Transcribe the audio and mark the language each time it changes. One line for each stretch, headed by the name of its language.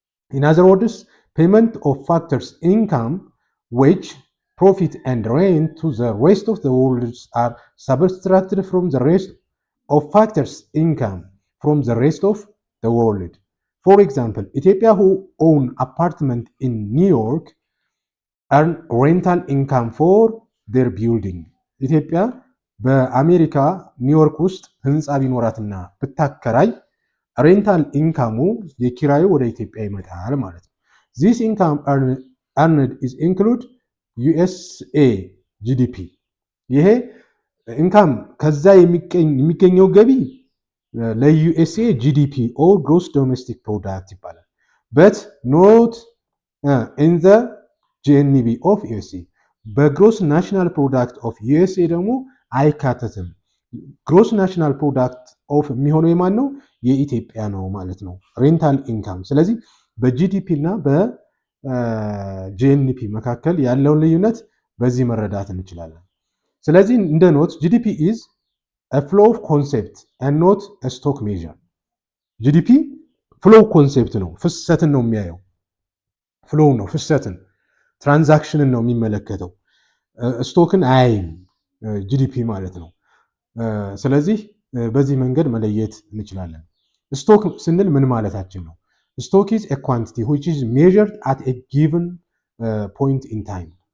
English: In other words, payment of factors income, wage, profit and rent to the rest of the world are subtracted from the rest of factors income from the rest of the world. For example, Ethiopia who own apartment in New York earn rental income for their building.
Amharic: ኢትዮጵያ በአሜሪካ ኒውዮርክ ውስጥ ህንፃ ቢኖራትና ብታከራይ ሬንታል ኢንካሙ የኪራዩ ወደ ኢትዮጵያ ይመጣል ማለት ነው።
English: This income earned is include USA GDP.
Amharic: ይሄ ኢንካም ከዛ የሚገኘው ገቢ ለዩኤስኤ ጂዲፒ
English: or gross domestic product
Amharic: ይባላል።
English: but not in the GNB of USA.
Amharic: በግሮስ ናሽናል ፕሮዳክት ኦፍ ዩኤስኤ ደግሞ አይካተትም። ግሮስ ናሽናል ፕሮዳክት ኦፍ የሚሆነው የማን ነው? የኢትዮጵያ ነው ማለት ነው ሬንታል ኢንካም። ስለዚህ በጂዲፒ እና በጂኤንፒ መካከል ያለውን ልዩነት በዚህ መረዳት እንችላለን። ስለዚህ እንደ ኖት ጂዲፒ ኢዝ
English: a flow of concept and not a stock measure.
Amharic: ጂዲፒ ፍሎው ኮንሴፕት ነው፣ ፍሰትን ነው የሚያየው። ፍሎው ነው ፍሰትን፣ ትራንዛክሽንን ነው የሚመለከተው። ስቶክን አያይም ጂዲፒ ማለት ነው። ስለዚህ በዚህ መንገድ መለየት እንችላለን። ስቶክ ስንል ምን ማለታችን ነው?
English: ስቶክ ኢዝ a quantity which is measured at a given point in time.